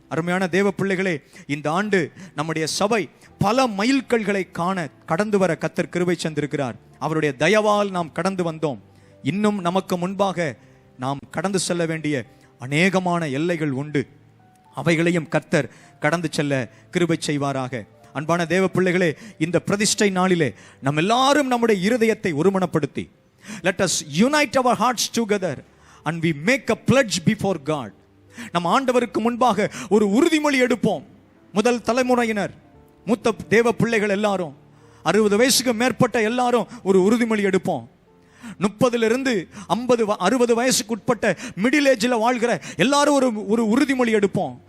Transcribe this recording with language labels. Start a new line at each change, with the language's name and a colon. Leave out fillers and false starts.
Tamil: அருமையான தேவ பிள்ளைகளே, இந்த ஆண்டு நம்முடைய சபை பல மைல்கல்களை காண, கடந்து வர கர்த்தர் கிருபை தந்திருக்கிறார். அவருடைய தயவால் நாம் கடந்து வந்தோம். இன்னும் நமக்கு முன்பாக நாம் கடந்து செல்ல வேண்டிய அநேகமான எல்லைகள் உண்டு. அவைகளையும் கர்த்தர் கடந்து செல்ல கிருபை செய்வாராக. அன்பான தேவ பிள்ளைகளே, இந்த பிரதிஷ்டை நாளிலே நம்ம எல்லாரும் நம்முடைய இருதயத்தை ஒருமனப்படுத்தி,
English: let us unite our hearts together and we make a pledge before God.
Tamil: நம்ம ஆண்டவருக்கு முன்பாக ஒரு உறுதிமொழி எடுப்போம். முதல் தலைமுறையினர், மூத்த தேவ பிள்ளைகள் எல்லாரும் 60 வயசுக்கு மேற்பட்ட எல்லாரும் ஒரு உறுதிமொழி எடுப்போம். 30 50 60 வயசுக்கு உட்பட்ட மிடில் ஏஜில் வாழ்கிற எல்லாரும் ஒரு உறுதிமொழி எடுப்போம்.